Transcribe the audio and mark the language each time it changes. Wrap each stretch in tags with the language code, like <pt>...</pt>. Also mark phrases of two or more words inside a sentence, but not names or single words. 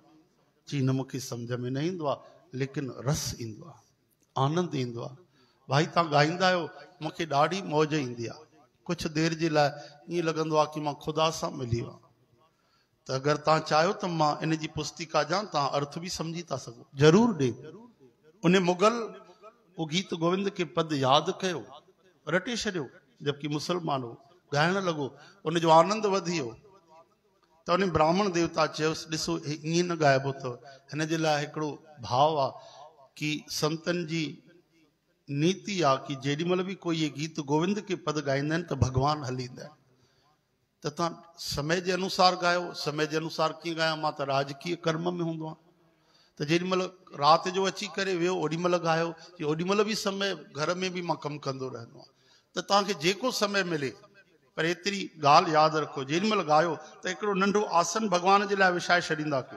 <sd>चई न मूंखे सम्झ में न ईंदो आहे, लेकिन रस ईंदो आहे, आनंद ईंदो आहे। भाई तव्हां ॻाईंदा आहियो, मूंखे ॾाढी मौज ईंदी आहे। कुझु देरि जे लाइ ईअं लॻंदो आहे कि मां ख़ुदा सां मिली वियो आहियां। त अगरि तव्हां चाहियो त मां इन जी पुस्तिका ॾियां, तव्हां अर्थ बि सम्झी था सघो, ज़रूरु ॾे। उन मुगल वो गीत गोविंद के पद यादि कयो, रटे छॾियो, जबकि मुसलमान हो, ॻाइण लॻो, उनजो आनंद वधी वियो। त उन ब्राह्मण देवता चयोसि ॾिसो ईअं न ॻाइबो अथव। हिन जे लाइ हिकिड़ो भाव आहे कि संतनि जी नीति आहे कि जेॾीमहिल बि कोई ये गीत गोविंद के पद ॻाईंदा आहिनि त भॻवानु हली ईंदा आहिनि। त तव्हां समय जे अनुसार ॻायो। समय जे अनुसार कीअं ॻायां? मां त राजकीय कर्म में हूंदो आहियां, त जेॾीमहिल राति जो अची करे वियो ओॾीमहिल ॻायो, ओॾीमहिल बि समय घर में बि मां कमु कंदो रहंदो आहियां। त तव्हांखे जेको समय मिले, पर एतिरी ॻाल्हि यादि रखो, जेॾीमहिल ॻायो त हिकिड़ो नंढो आसन भॻवान जे लाइ विछाए छॾींदा कयो।</sd>